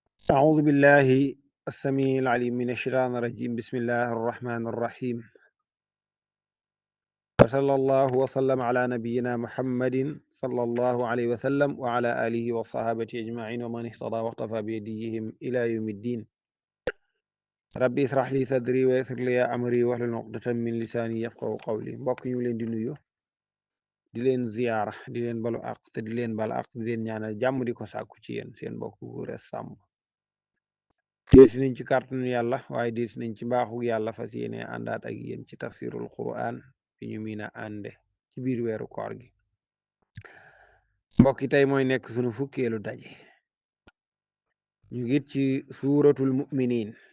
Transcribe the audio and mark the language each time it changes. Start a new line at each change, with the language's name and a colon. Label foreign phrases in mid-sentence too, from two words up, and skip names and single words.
Arabic: أعوذ بالله السميع العليم من الشيطان الرجيم بسم الله الرحمن الرحيم وصلى الله وسلم على نبينا محمد صلى الله عليه وسلم وعلى آله وصحابته أجمعين ومن اهتدى واقتفى بهديهم إلى يوم الدين ربي اشرح لي صدري ويسر لي أمري واحلل عقدة من لساني يفقهوا قولي
Wolof: mbokk ñu leen di nuyu di leen ziyaara di leen balu àq te di leen bal àq di leen ñaanal jàmm di ko sàkku ci yéen seen mbokk Gora Samb deesi nañ ci kàttanu yàlla waaye deesi nañ ci mbaaxu yàlla fas yéene àndaat ak yéen ci
Arabic: تفسير القرآن
Wolof: fi ñu miin a ànde ci biir weeru koor gi mbokki tey mooy nekk sunu fukkeelu daje ñu ngi ci
Arabic: سورة المؤمنين